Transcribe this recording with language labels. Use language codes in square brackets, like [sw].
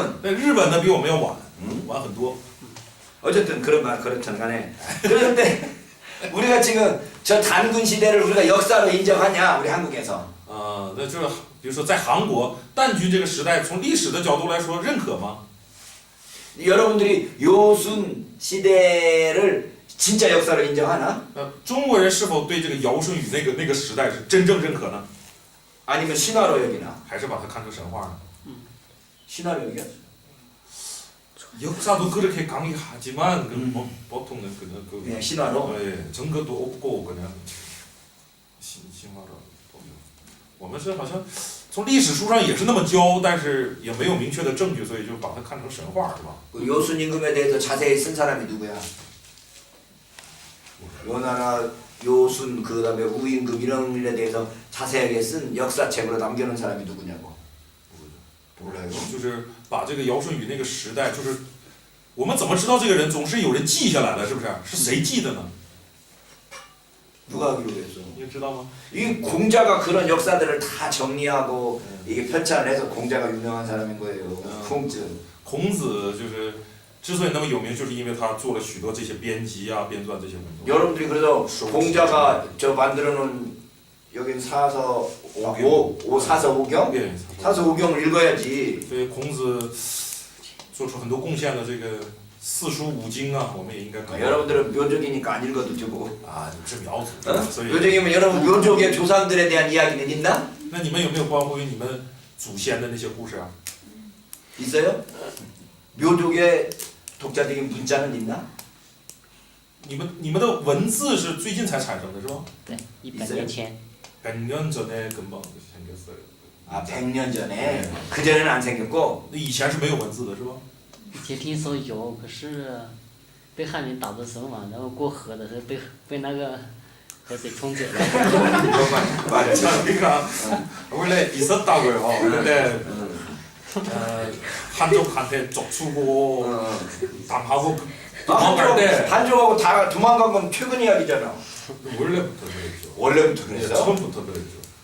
[zh] 那日本呢，比我们要晚，晚很多。 [ko] 어쨌든 그렇든 간에. 그런데 우리가 지금 저 단군 시대를 우리가 역사로 인정하냐 우리 한국에서. [zh] 那就是比如说在韩国，旦君这个时代，从历史的角度来说，认可吗？ [ko] 여러분들이 요순 시대를 진짜 역사로 인정하나? [zh] 中国人是否对这个尧舜禹那个时代是真正认可呢？ [ko] 아니면 신화로 여기나? [zh] 还是把它看成神话呢？ [ko] 신화로 여겨? 역사도 그렇게 강의하지만 뭐 보통은 그냥 신화로? 네, 증거도 없고 그냥 신화로 [zh] 都有。我们是好像从历史书上也是那么教，但是也没有明确的证据，所以就把它看成神话，是吧？ [ko] 그 요순 임금에 대해서 자세히 쓴 사람이 누구야? 요나라 요순 그다음에 우임금 이런 일에 대해서 자세하게 쓴 역사책으로 남겨놓은 사람이 누구냐고? 몰라요? [zh] 就是把这个尧舜禹那个时代，就是我们怎么知道这个人？总是有人记下来的，是不是？是谁记的呢？ [ko] 누가 기록했어? [zh] 你知道吗？ [ko] 이 공자가 그런 역사들을 다 정리하고 이게 편찬을 해서 공자가 유명한 사람인 거예요. [zh] 孔子. 孔子就是之所以那么有名，就是因为他做了许多这些编辑啊、编撰这些文章。 [ko] 여러분들이 그래서 공자가 저 만들어놓은 여기 사서 사서 오경? [zh] 对， [ko] 사서 오경을 읽어야지. [zh] 所以孔子做出很多贡献的这个四书五经啊，我们也应该 [ko] 여러분들은 묘족이니까 안 읽어도 되고. [zh] 啊，你是苗族， [ko] 어? [zh] 所以 [ko] 묘족이면 여러분 묘족의 조상들에 대한 이야기는 있나? [zh] 那你们有没有关乎于你们祖先的那些故事啊？ [ko] 있어요? 묘족의 독자적인 문자는 있나? [zh] 你们的文字是最近才产生的是吧？对，100年前。 [ko] 100년 전에 금방 생겼어요. 아 100년 전에. 그 전에는 안 생겼고. [zh] 那以前是没有文字的是吧？以前听说有，可是被汉人打入神王，然后过河的时候被那个河水冲走了。 [ko] 맞아. 자, 그러니까 원래 있었다고요. 근데 한족한테 쫓추고 당하고 도망갈 때 한족하고 다 도망간 건 최근 이야기잖아. 원래부터 그랬죠. 원래부터 네, 그랬어? 처음부터 그랬죠.